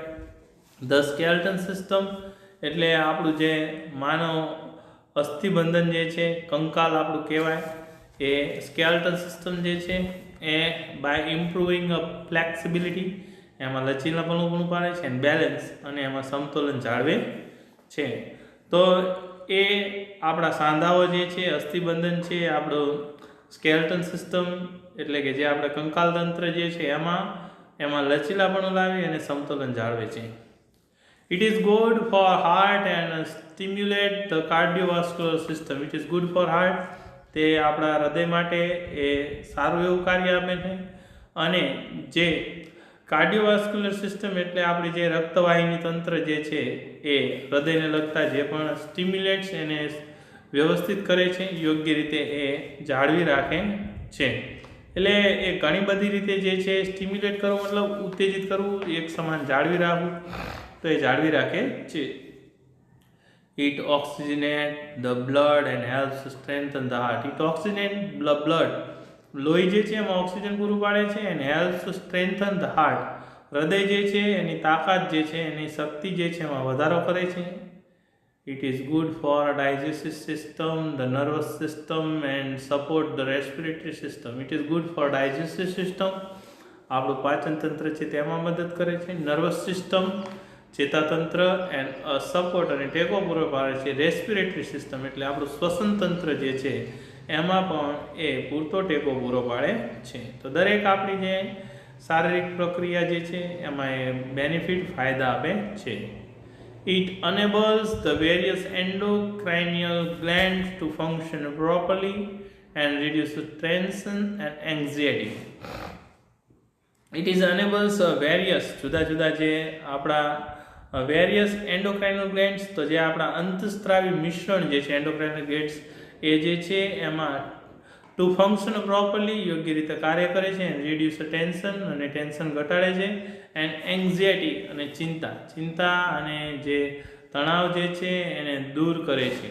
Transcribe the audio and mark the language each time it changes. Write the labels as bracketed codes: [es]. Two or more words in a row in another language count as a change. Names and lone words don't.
[en] the skeleton system [gu] એટલે આપણું જે માનવ અસ્થિબંધન જે છે, કંકાલ આપણું કહેવાય, એ [en] skeletal system [gu] જે છે એ [en] by improving a flexibility, [gu] એમાં લચીલાપણું પણ પાડે છે, અને બેલેન્સ અને એમાં સમતોલન જાળવે છે. તો એ આપણા સાંધાઓ જે છે, અસ્થિબંધન છે, આપણું [en] skeletal system [gu] એટલે કે જે આપણે કંકાલ તંત્ર જે છે એમાં લચીલાપણું લાવી અને સમતોલન જાળવે છે. [en] It is good for heart and stimulate the cardiovascular system. It is good for heart. [gu] તે આપણા હૃદય માટે એ સારું એવું કાર્ય આપે છે. અને જે [en] cardiovascular system [gu] એટલે આપણી જે રક્તવાહિની તંત્ર જે છે એ હૃદયને લગતા જે પણ સ્ટિમ્યુલેટ્સ એને વ્યવસ્થિત કરે છે, યોગ્ય રીતે એ જાળવી રાખે છે. એટલે એ ઘણી બધી રીતે જે છે સ્ટિમ્યુલેટ કરવું મતલબ ઉત્તેજિત કરવું, એક સમાન જાળવી રાખવું, તો એ જાળવી રાખે છે. [en] It oxygenates the blood and helps strengthen the heart. It oxygenates the blood. [gu] લોહી જે છે એમાં ઓક્સિજન પૂરું પાડે છે, [en] and helps to strengthen the heart. [gu] હૃદય જે છે એની તાકાત જે છે, એની શક્તિ જે છે એમાં વધારો કરે છે. [en] It is good for digestive system, the nervous system, and support the respiratory system. It is good for digestive system. [gu] આપણું પાચન તંત્ર છે તેમાં મદદ કરે છે. [en] nervous system, [gu] ચેતાતંત્ર, [en] and support [gu] અને ટેકો પૂરો પાડે છે. [en] respiratory system [gu] એટલે આપણું શ્વસન તંત્ર જે છે એમાં પણ એ પૂરતો ટેકો પૂરો પાડે છે. તો દરેક આપણી જે શારીરિક પ્રક્રિયા જે છે એમાં એ બેનિફિટ ફાયદા આપે છે. [en] It enables the various endocrinial glands to function properly and reduces tension and anxiety. It is enables various [gu] જુદા જુદા જે આપણા [en] various endocrinal glands, [gu] તો જે આપણા અંતસ્ત્રાવી મિશ્રણ જે છે [en] endocrinal glands [gu] એ જે છે એમાં [en] to function properly [gu] યોગ્ય રીતે કાર્ય કરે છે, [en] and reduce tension [gu] અને ટેન્શન ઘટાડે છે, [en] and anxiety [gu] અને ચિંતા અને જે તણાવ જે છે એને દૂર કરે છે.